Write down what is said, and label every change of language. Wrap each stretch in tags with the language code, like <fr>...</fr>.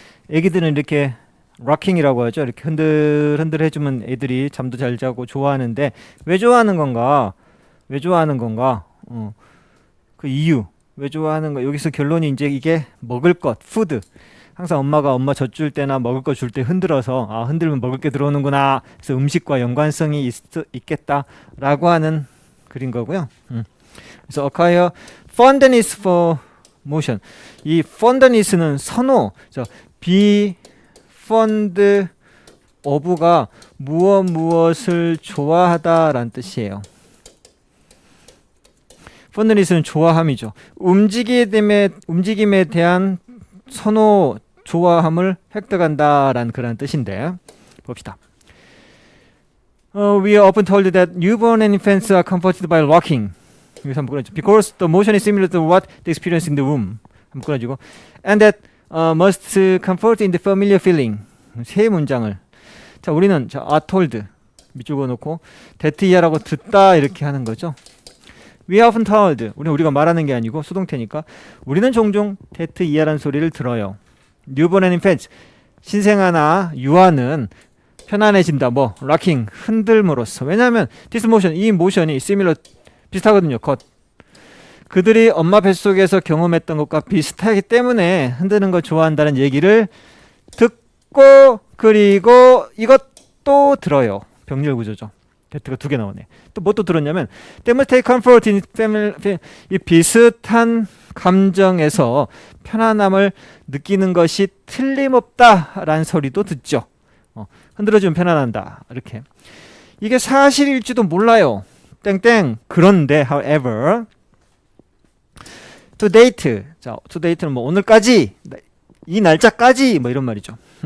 <ko>애기들은 이렇게 락킹이라고 하죠. 이렇게 흔들 해주면 애들이 잠도 잘 자고 좋아하는데 왜 좋아하는 건가? 왜 좋아하는 건가? 그 이유. 왜 좋아하는 거? 여기서 결론이 이제 이게 먹을 것, 푸드. 항상 엄마가 엄마 젖 줄 때나 먹을 거 줄 때 흔들어서 흔들면 먹을 게 들어오는구나. 그래서 음식과 연관성이 있겠다라고 하는 글인 거고요. 그래서</ko> <en>acquire fondness for motion.</en> <ko>이 fondness는 선호.</ko> <en>be fond of</en> <ko>가 무엇을 좋아하다라는 뜻이에요. fondness는 좋아함이죠. 움직임에 대한 선호, 좋아함을 획득한다라는 그런 뜻인데 봅시다.</ko> <en>We are often told that newborn and infants are comforted by rocking.</en> <ko>여기서 한번 끊어주죠.</ko> <en>Because the motion is similar to what they experience in the womb.</en> <ko>한번 끊어주고.</ko> <en>And that must comfort in the familiar feeling.</en> <ko>세 문장을. 자, 우리는 are told 밑줄 그어놓고 that 이하라고 듣다 이렇게 하는 거죠.</ko> <en>We are often told.</en> <ko>우리가 말하는 게 아니고 수동태니까 우리는 종종 that 이하라는 소리를 들어요.</ko> <en>Newborn and infants.</en> <ko>신생아나 유아는 편안해진다. rocking, 흔들므로써. 왜냐하면</ko> <en>this motion,</en> <ko>이 모션이 similar, 비슷하거든요. 그들이 엄마 뱃속에서 경험했던 것과 비슷하기 때문에 흔드는 걸 좋아한다는 얘기를 듣고 그리고 이것도 들어요. 병렬 구조죠. 대트가 2개 나오네. 또 뭐 또 들었냐면</ko> <en>they must take comfort in family,</en> <ko>이 비슷한 감정에서 편안함을 느끼는 것이 틀림없다라는 소리도 듣죠. 흔들어주면 편안한다. 이렇게. 이게 사실일지도 몰라요. 땡땡. 그런데</ko> <en>however to date.</en> <ko>자, to date는 뭐 오늘까지, 이 날짜까지 뭐 이런 말이죠.</ko>